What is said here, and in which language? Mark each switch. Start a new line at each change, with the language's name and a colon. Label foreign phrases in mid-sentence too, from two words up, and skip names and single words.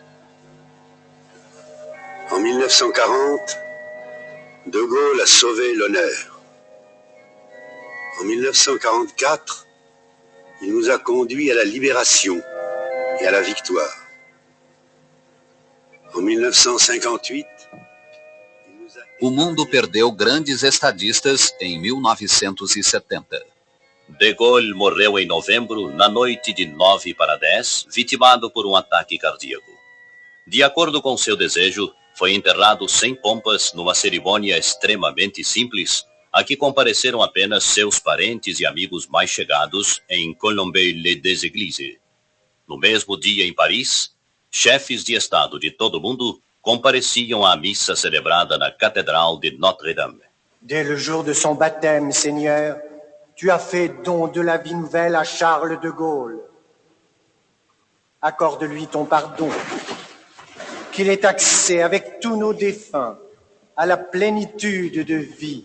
French: En 1940, de Gaulle a sauvé l'honneur. En 1944, il nous a conduits à la libération et à la victoire. En 1958,
Portuguese: o mundo perdeu grandes estadistas em 1970. De Gaulle morreu em novembro, na noite de 9 para 10, vitimado por um ataque cardíaco. De acordo com seu desejo, foi enterrado sem pompas numa cerimônia extremamente simples, a que compareceram apenas seus parentes e amigos mais chegados em Colombey-les-Églises. No mesmo dia em Paris, chefes de Estado de todo o mundo compareciam à missa celebrada na Cathédrale de Notre-Dame.
French: Dès le jour de son baptême, Seigneur, tu as fait don de la vie nouvelle à Charles de Gaulle. Accorde-lui ton pardon, qu'il ait accès avec tous nos défunts à la plénitude de vie.